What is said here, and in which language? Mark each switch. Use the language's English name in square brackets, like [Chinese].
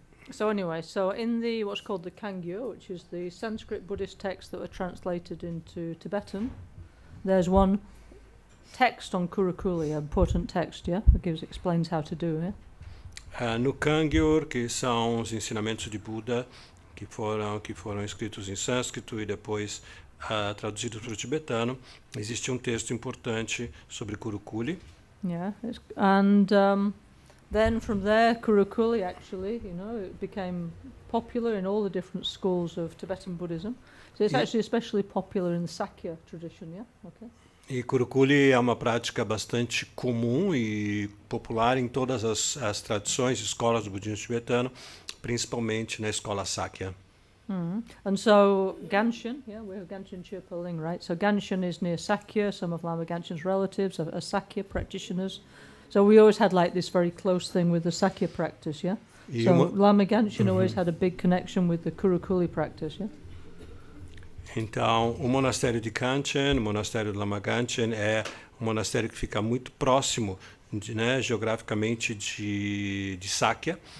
[English] So anyway, in the what's called the Kangyo, which is the Sanskrit Buddhist texts that were translated into Tibetan, there's one text on Kurukulle, an important text, yeah, that explains how to do it. [Portuguese] No Kangyo, que são os ensinamentos de Buda que foram escritos em sânscrito e depois traduzidos para o tibetano, existe um texto importante sobre Kurukulle. [English] Yeah, and then from there, Kurukulle actually, you know, it became popular in all the different schools of Tibetan Buddhism. So it's actually especially popular in the Sakya tradition, yeah? Okay. [Portuguese] E Kurukulle é uma prática bastante comum e popular em todas as tradições, escolas do budismo tibetano, principalmente na escola Sakya. [English] And so Ganshin, yeah, we have Ganshin Chirpaling, right? So Ganshin is near Sakya. Some of Lama Ganshin's relatives are Sakya practitioners. So we always had like this very close thing with the Sakya practice, yeah? So Lama Ganshin always had a big connection with the Kurukulle practice, yeah? [Portuguese] Então, o monastério de Kanchen, o monastério de Lama Ganshin, é um monastério que fica muito próximo, geograficamente, de Sakya.